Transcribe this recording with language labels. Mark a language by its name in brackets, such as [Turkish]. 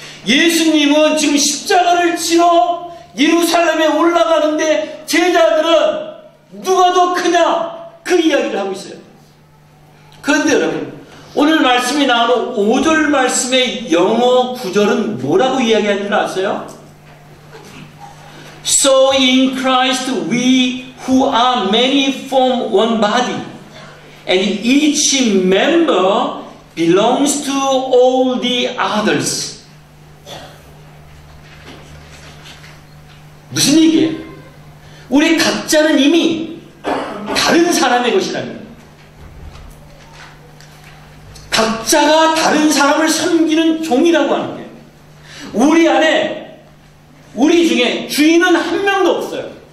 [Korean] 예수님은 지금 십자가를 지러 예루살렘에 올라가는데 제자들은 누가 더 크냐? 그 이야기를 하고 있어요. 그런데 여러분, 오늘 말씀이 나오는 5절 말씀의 영어 구절은 뭐라고 이야기하는 줄 아세요? [English] So in Christ we who are many form one body, and each member belongs to all the others. [Korean] 무슨 얘기예요? 우리 각자는 이미 다른 사람의 것이라는 거예요. 각자가 다른 사람을 섬기는 종이라고 하는 거예요. 우리 안에, 우리 중에 주인은 한 명도 없어요.